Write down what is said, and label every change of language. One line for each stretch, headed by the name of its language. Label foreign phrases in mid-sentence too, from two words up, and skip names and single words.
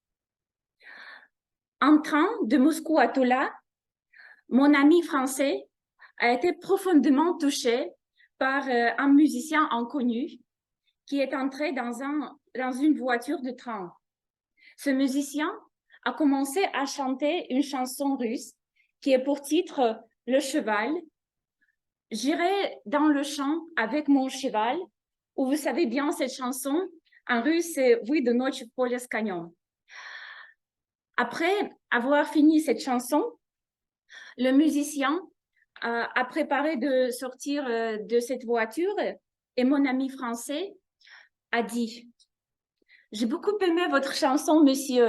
French: En train de Moscou à Tula, mon ami français a été profondément touché par un musicien inconnu qui est entré dans une voiture de train. Ce musicien a commencé à chanter une chanson russe qui est pour titre « Le cheval ». J'irai dans le champ avec mon cheval, où vous savez bien cette chanson, en russe c'est «
Russian: Выйду ночью в поле с конем ».
French: Après avoir fini cette chanson, le musicien a préparé de sortir de cette voiture et mon ami français a dit « J'ai beaucoup aimé votre chanson, monsieur.